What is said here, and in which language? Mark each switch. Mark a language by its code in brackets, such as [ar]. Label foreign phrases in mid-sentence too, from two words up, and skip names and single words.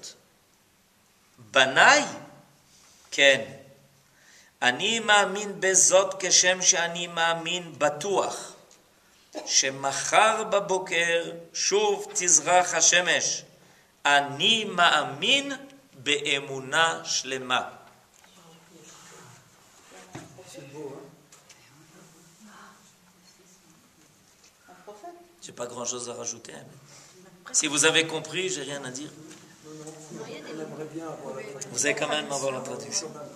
[he] בניי? כן. אני מאמין בזאת כשם שאני מאמין בטוח, שמחר בבוקר שוב תזרח השמש. אני מאמין באמונה שלמה. [fr] J'ai pas grand chose à rajouter. Si vous avez compris, j'ai rien à dire. Vous allez quand même avoir la traduction.